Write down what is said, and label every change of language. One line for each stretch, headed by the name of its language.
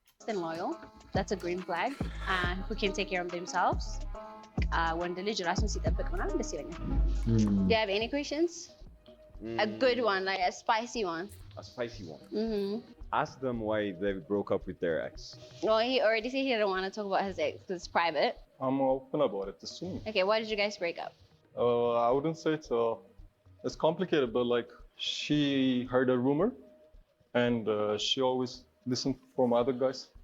English: And loyal, that's a green flag. Who can take care of themselves. When the
Amharic: ልጅ ራሱን ሲጠብቅ ምናምን ደስ ይለኛል.
English: Do you have any questions? A good one, like a spicy one. A spicy one. Mm-hmm. Ask them why they broke up with their ex. Well, he already said he didn't want to talk about his ex because it's private. I'm open about it. Assume. Okay, why did you guys break up? I wouldn't say it's complicated, but like she heard a rumor, and she always listened from other guys.